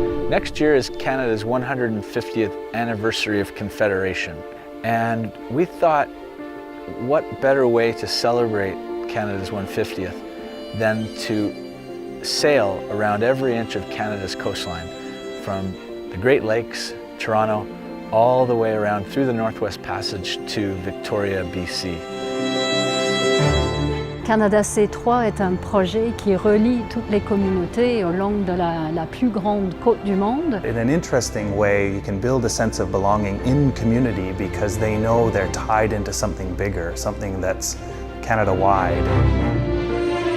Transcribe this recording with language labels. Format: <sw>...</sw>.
<en>Next year is Canada's 150th anniversary of Confederation, and we thought, what better way to celebrate Canada's 150th than to sail around every inch of Canada's coastline, from the Great Lakes, Toronto, all the way around through the Northwest Passage to Victoria, BC.</en> <fr>Canada C3 est un projet qui relie toutes les communautés au long de la plus grande côte du monde.</fr> <en>In an interesting way, you can build a sense of belonging in community because they know they're tied into something bigger, something that's Canada-wide.</en>